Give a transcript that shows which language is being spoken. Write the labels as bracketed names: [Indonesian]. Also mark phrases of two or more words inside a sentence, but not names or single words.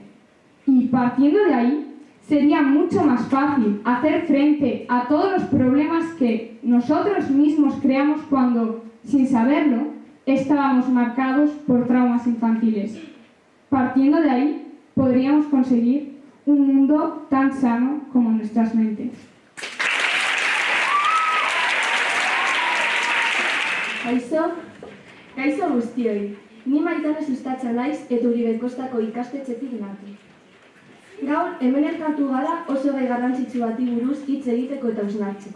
[Spanish] Y partiendo de ahí, sería mucho más fácil hacer frente a todos los problemas que nosotros mismos creamos cuando, sin saberlo, estábamos marcados por traumas infantiles. Partiendo de ahí, podríamos conseguir un mundo tan sano como nuestras mentes. [Basque] Kaixo guztioi, ni Maitane Sustatza naiz eta Uribe Kostako ikastetxetik nator. Gaur, hemen elkartu gara oso gai garrantzitsu bati buruz hitz egiteko eta hausnartzeko.